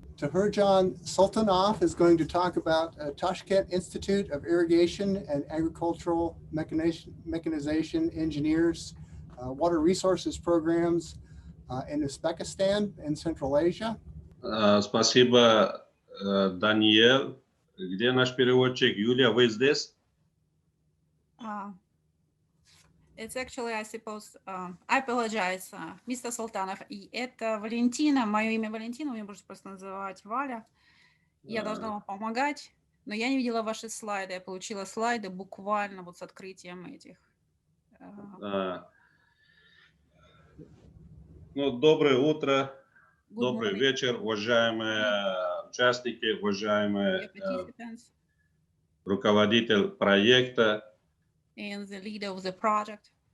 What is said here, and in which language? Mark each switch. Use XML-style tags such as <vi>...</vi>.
<en>Tohirjon Sultanov is going to talk about Tashkent Institute of Irrigation and Agricultural Mechanization Engineers, Water Resources Programs in Uzbekistan and Central Asia.</en> <ru>Спасибо, Даниэль. Где наш переводчик? Юлия, вы здесь?</ru> <en>It's actually, I suppose, I apologize, Mr. Sultanov.</en> <ru>И это Валентина, мое имя Валентина, вы меня можете просто называть Валя. Я должна вам помогать, но я не видела ваши слайды. Я получила слайды буквально вот с открытием этих. Ну, доброе утро, добрый вечер, уважаемые участники, уважаемые руководитель проекта.</ru> <en>And the leader of the project.</en>